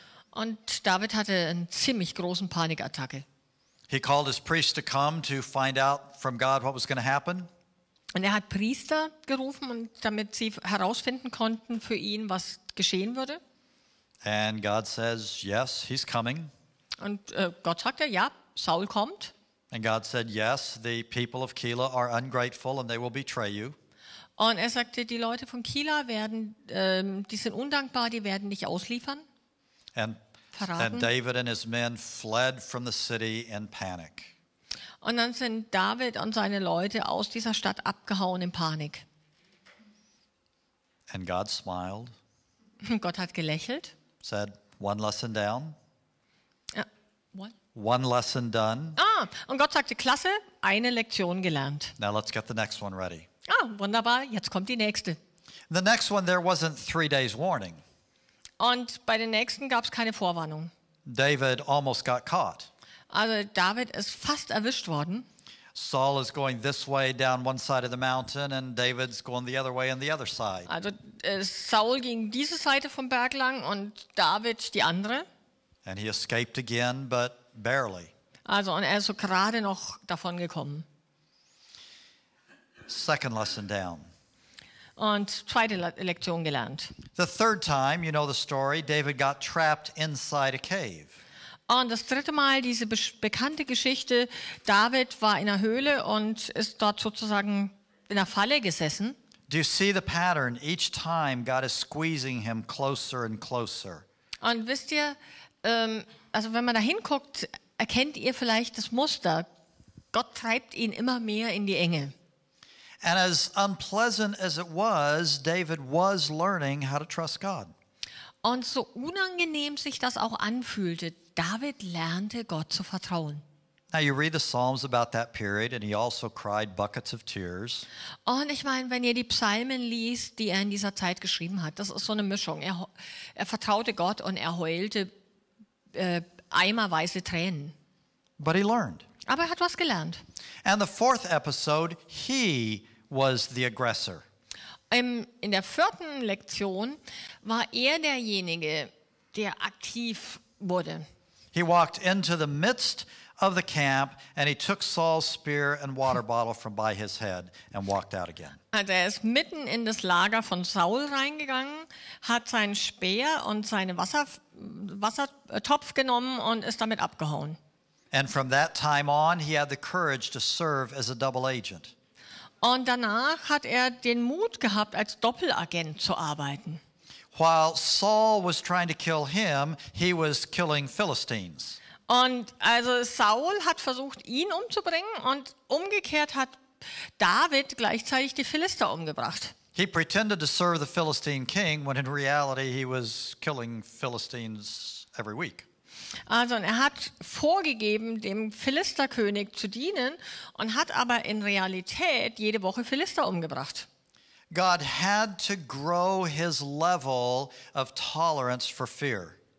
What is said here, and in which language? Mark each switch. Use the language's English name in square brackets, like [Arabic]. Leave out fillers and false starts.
[German] Und David hatte einen ziemlich großen Panikattacke. [English] He called his priests to come to find out from God what was going to happen. [German] Und er hat Priester gerufen, damit sie herausfinden konnten für ihn, was geschehen würde. [English] And God says, yes, he's coming. [German] Und Gott sagte, ja, Saul kommt. [English] And God said, yes, the people of Keilah are ungrateful and they will betray you. [German] Und er sagte, die Leute von Kila die sind undankbar, die werden dich ausliefern. [English] And [German] Verraten. [English] David and his men fled from the city in panic. [German] Und dann sind David und seine Leute aus dieser Stadt abgehauen in Panik. [English] And God smiled, [German] Gott hat gelächelt. [English] said, one lesson down, [German] Ja, [English] what? one lesson done. [German] Und Gott sagte, klasse, eine Lektion gelernt. [English] Now let's get the next one ready. [German] Wunderbar, jetzt kommt die nächste. [English] The next one, there wasn't 3 days warning. [German] Und bei den nächsten gab es keine Vorwarnung. [English] David almost got caught. [German] Also David ist fast erwischt worden. [English] Saul is going this way down one side of the mountain, and David's going the other way on the other side. [German] Also Saul ging diese Seite vom Berg lang und David die andere. [English] And he escaped again, but barely. [German] Also und er ist so gerade noch davon gekommen. [English] Second lesson down. [German] Und zweite Lektion gelernt. [English] The third time, you know the story, David got trapped inside a cave. [German] Und das dritte Mal diese bekannte Geschichte, David war in einer Höhle und ist dort sozusagen in einer Falle gesessen. [English] Do you see the pattern? Each time God is squeezing him closer and closer. [German] Und wisst ihr, also wenn man da hinguckt, erkennt ihr vielleicht das Muster. Gott treibt ihn immer mehr in die Enge. [English] And as unpleasant as it was, David was learning how to trust God. [German] Und so unangenehm sich das auch anfühlte, David lernte Gott zu vertrauen. [English] Now you read the Psalms about that period, and he also cried buckets of tears. [German] Und ich meine, wenn ihr die Psalmen liest, die er in dieser Zeit geschrieben hat, das ist so eine Mischung. Er vertraute Gott und er heulte eimerweise Tränen. [English] But he learned. [German] Aber er hat was gelernt. [English] And the fourth episode, he was the aggressor. [German] In der vierten Lektion war er derjenige, der aktiv wurde. [English] He walked into the midst of the camp, and he took Saul's spear and water bottle from by his head and walked out again. [German] Also er ist mitten in das Lager von Saul reingegangen, hat seinen Speer und seinen Wassertopf genommen und ist damit abgehauen. [English] And from that time on, he had the courage to serve as a double agent. [German] Und danach hat er den Mut gehabt, als Doppelagent zu arbeiten. [English] While Saul was trying to kill him, he was killing Philistines. [German] Und also Saul hat versucht, ihn umzubringen und umgekehrt hat David gleichzeitig die Philister umgebracht. [English] He pretended to serve the Philistine king when in reality he was killing Philistines every week. [German] Also er hat vorgegeben, dem Philisterkönig zu dienen und hat aber in Realität jede Woche Philister umgebracht. [English] God had to grow his level of tolerance for fear.